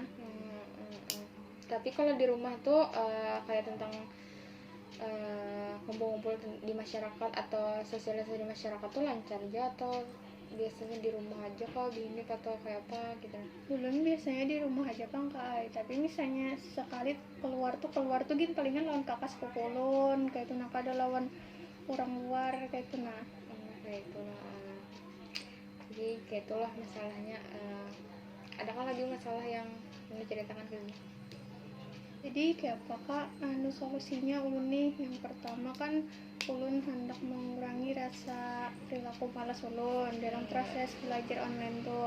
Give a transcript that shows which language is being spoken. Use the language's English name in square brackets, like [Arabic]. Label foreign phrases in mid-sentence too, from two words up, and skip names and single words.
[Indonesian] Tapi kalau di rumah tuh kayak tentang kumpul-kumpul di masyarakat atau sosialisasi di masyarakat tuh lancar aja atau biasanya di rumah aja kalau gini atau kayak apa gitu? [Banjar] Ulun biasanya di rumah aja bang kak, tapi misalnya sekali keluar tuh gini palingan lawan kakak sepupu ulun kayak itu nah, kada lawan orang luar kayak itu nah. [Indonesian] Kayak itulah. Jadi kayak itulah masalahnya. Adakah lagi masalah yang menceritakan ke sini? Jadi kayak apa kak, solusinya ulun nih yang pertama kan ulun hendak mengurangi rasa perilaku malas ulun dalam proses belajar online tuh.